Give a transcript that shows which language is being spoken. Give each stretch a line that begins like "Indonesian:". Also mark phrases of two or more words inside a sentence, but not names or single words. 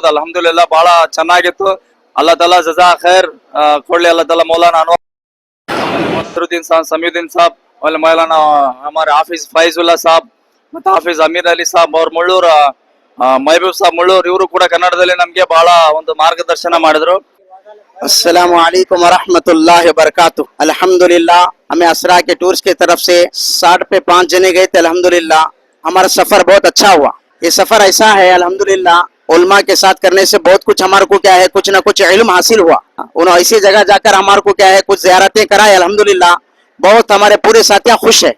Kannada: ಅಲ್ಹಮ್ದುಲಿಲ್ಲಾ ಬಹಳ ಚೆನ್ನಾಗಿತ್ತು.
Arabic: الله تعالى جزا خير
Kannada: ಕೊಡ್ಲಿ.
Arabic: الله تعالى
Kannada: ಮೌಲಾನಾ ಅನ್ವರುದ್ದೀನ್ ಸಾಬ್, ಸಮೀವುದ್ದೀನ್ ಸಾಬ್, ಮೌಲಾನಾ ಹಮಾರೆ ಹಾಫಿಜ್ ಫೈಜುಲ್ಲಾ ಸಾಬ್ ಮತ್ತು ಹಾಫಿಜ್ ಅಮೀರ್ ಅಲಿ ಸಾಬ್ ಅವ್ರ ಮುಳ್ಳೂರ್, ಮಹಬೂಬ್ ಸಾಬ್ ಮುಳ್ಳೂರ್, ಇವರು ಕೂಡ ಕನ್ನಡದಲ್ಲಿ ನಮ್ಗೆ ಬಹಳ ಒಂದು ಮಾರ್ಗದರ್ಶನ ಮಾಡಿದ್ರು.
Arabic: السلام عليكم ورحمة الله وبركاته.
Hindi: अल्हम्दुलिल्लाह हमें असरा के टूर्स की तरफ से 60 पे 5 जने गए थे। अल्हम्दुलिल्लाह हमारा सफर बहुत अच्छा हुआ। ये सफर ऐसा है अल्हम्दुलिल्लाह उलमा के साथ करने से बहुत कुछ हमारे को क्या है कुछ ना कुछ इल्म हासिल हुआ। उन्होंने ऐसी जगह जाकर हमारे को क्या है कुछ ज़ियारतें कराए। अल्हम्दुलिल्लाह बहुत हमारे पूरे साथियाँ खुश है।